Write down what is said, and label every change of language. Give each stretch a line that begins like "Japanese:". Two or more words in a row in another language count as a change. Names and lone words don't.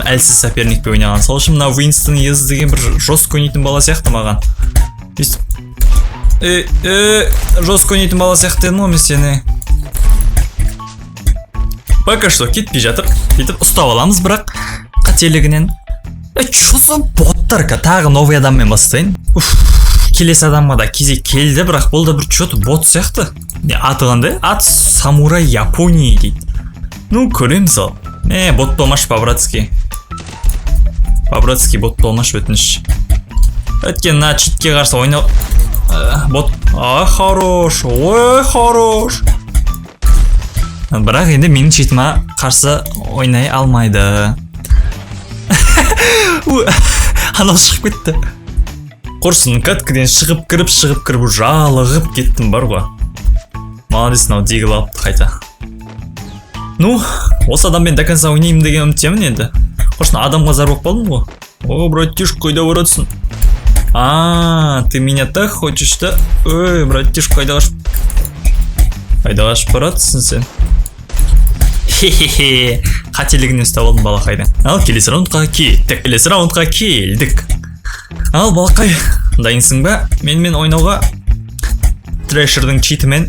Kazakh: Әлсіз соперникпен ойнаған. Сол үшін мына Winston Ез деген бір жестко ойнайтын бала сияқты маған. Жестко ойнайтын бала сияқты дедім ғой мен сені.
Russian: Пока что
Kazakh: кетпей жатыр. Сөйтіп ұстап аламыз, бірақ қателігінен.
Russian: Что за боттар?
Kazakh: Тағы новый адаммен бастайын. Келесі адамға да кезек келді, бірақ бұл да бір что-то бот сияқты. Аты қандай? Ат Самурай Япония дейді. Ну, көреміз ал. Бот болмаш по-братски. По-братски бот болмаш өтініш. Өткен
Russian: на читке
Kazakh: қарсы ойнау.
Russian: Бот. Хорош. Ой, хорош.
Kazakh: Бірақ енді менің читіма қарсы ойнай алмайды. Анау шығып кетті. Құрсын каткіден шығып кіріп жалығып кеттім бар ғой. Молодец, нау дегіл алыпты қайта. Ну, осы адаммен
Russian: до конца
Kazakh: ойнаймын деген үміттемін енді. Құрсын адамға зар болып қалдым ғой. Братишка, қайда баратсың?
Russian: Ты меня так хочешь, да?
Kazakh: Братишка, қайда қашып баратсың сен? Хе-хе-хе, қателігінен ұстап алдым балақайды. Ал келесі раундқа келдік. Ал балақай, дайынсың ба? Менімен ойнауға Трэшердің читімен.